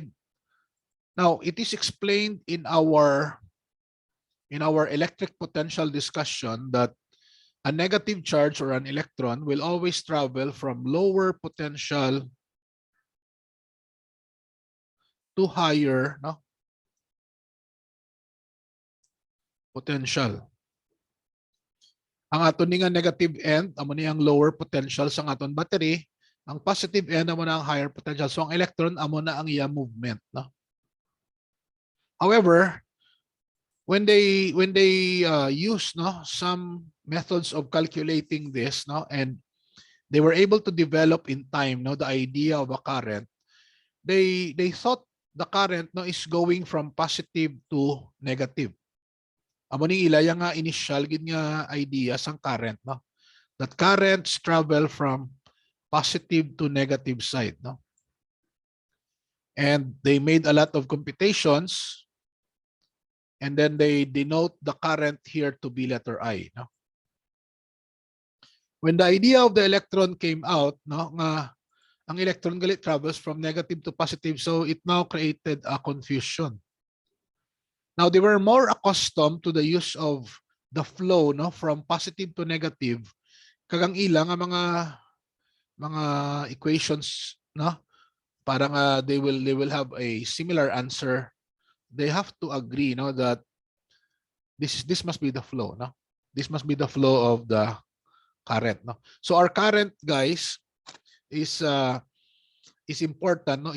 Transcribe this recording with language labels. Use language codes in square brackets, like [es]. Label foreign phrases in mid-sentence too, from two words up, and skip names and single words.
[en] Now, it is explained in our electric potential discussion that a negative charge or an electron will always travel from lower potential to higher, no, potential. [hil] Ang aton nga [en] negative end, [hil] amo ni ang [en] lower potential [hil] sa aton battery, ang [en] positive end [hil] amo na ang [en] higher potential. [hil] So ang electron amo na ang iya movement, no? [en] However, when they use, no, some methods of calculating this, no, and they were able to develop in time, no, the idea of a current, they thought the current, no, is going from positive to negative. [hil] Amo ni ilaya nga initial gid nga idea sang current, [en] no, that currents travel from positive to negative side, no, and they made a lot of computations, and then they denote the current here to be letter I, no. When the idea of the electron came out, no, [hil] nga ang electron galit [en] travels from negative to positive, so it now created a confusion. Now they were more accustomed to the use of the flow, no, from positive to negative. [hil] Kagang ilang ang mga equations, [en] no, parang they will have a similar answer. They have to agree, no, that this must be the flow, no. This must be the flow of the current, no. So our current, guys, is important, no.